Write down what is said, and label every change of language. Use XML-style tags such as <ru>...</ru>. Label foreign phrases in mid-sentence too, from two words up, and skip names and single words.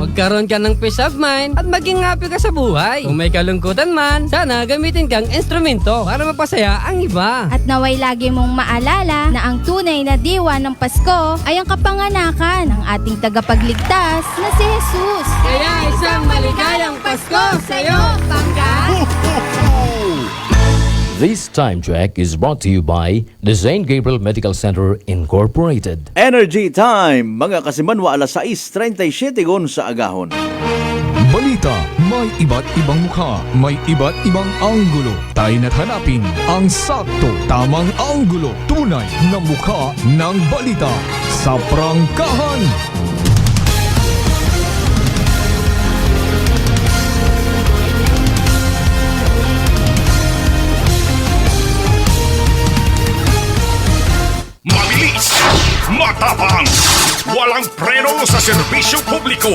<tl>Magkaroon ka ng</tl> <en>peace of mind</en> <tl>at maging happy ka sa buhay. Kung may kalungkutan man, sana gamitin kang instrumento para mapasaya ang iba. At naway lagi mong maalala na ang tunay na diwa ng Pasko ay ang kapanganakan ng ating tagapagligtas na si Jesus. Kaya isang maligayang Pasko sa'yo, Pangga!</tl> <en>This time check is brought to you by the St. Gabriel Medical Center Incorporated.</en> <hil>Energy Time, mga kasimanwa, alas 6:37 sa agahon.</hil> <tl>Balita, may iba't ibang mukha, may iba't ibang anggulo. Tayo na't hanapin ang sakto, tamang anggulo, tunay na mukha ng balita sa prangkahan. Mabilis, matapang, walang preno sa serbisyo publiko.</tl>